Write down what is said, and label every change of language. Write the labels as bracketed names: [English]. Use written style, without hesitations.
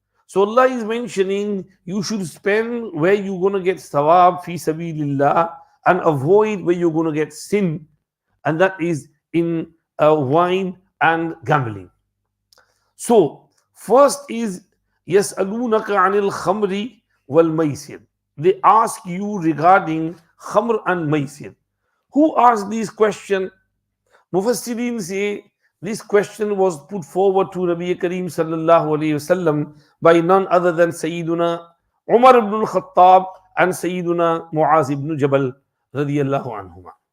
[English] So Allah is mentioning you should spend where you're going to get thawab fi sabilillah and avoid where you're going to get sin, and that is in wine and gambling. So first is [Arabic] يَسْأَلُونَكَ عَنِ الْخَمْرِ وَالْمَيْسِرِ. [English] They ask you regarding khamr and maisir. Who asked this question? Mufassirin say this question was put forward to Nabi Kareem sallallahu alayhi wasallam by none other than Sayyiduna Umar ibn al-Khattab and Sayyiduna Muaz ibn Jabal radiyallahu anhuma.